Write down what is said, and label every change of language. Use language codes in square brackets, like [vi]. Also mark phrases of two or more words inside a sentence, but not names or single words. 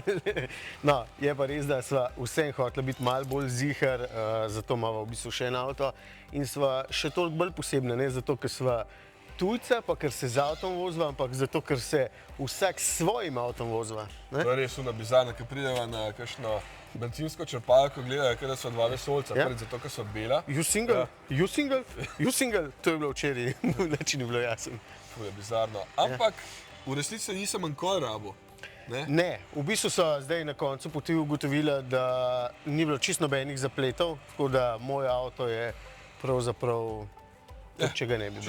[sl] No, je pa res, da sva vsem hotela biti malo bolj ziher, zato imava v bistvu še en avto in sva še toliko bolj posebna, ne zato, ker sva tujca, pa ker se z avtom vozva, ampak zato, ker se vsak s svojim avtom vozva. To je res bizarno, ker prideva na kakšno bencinsko črpalko, gledajo, da so dva vesolca, prvi zato, ker so bela. [en] You single? You single? You single? [sl] To je bilo včeraj, nič ni bilo jasno. To je bizarno. Ampak v resnici nisem nikoli rabil. Ne, v bistvu so zdaj na koncu poti ugotovila, da ni bilo čisto nobenih zapletov, tako da moj avto je pravzaprav če ga ne bi bilo.